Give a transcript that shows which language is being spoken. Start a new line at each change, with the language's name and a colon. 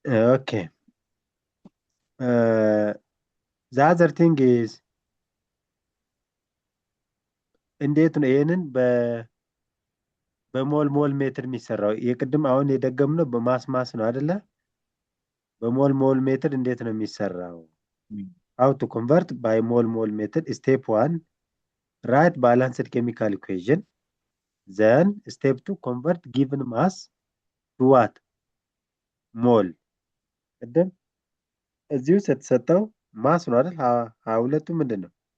Amharic: ኦኬ
English: the other thing is
Amharic: እንዴት ነው ይሄንን በሞል ሞል ሜትር የሚሰራው? የቅድም አሁን የደገምነው በማስ ነው አይደለ? በሞል ሞል ሜትር እንዴት ነው የሚሰራው?
English: how to convert by mole method. Step 1 write balanced chemical equation. Then step 2 convert given mass to what?
Amharic: ሞል። ቅድም እዚህ ውስጥ የተሰጠው ማስ ነው አይደል? ሁለቱ ምንድን ነው?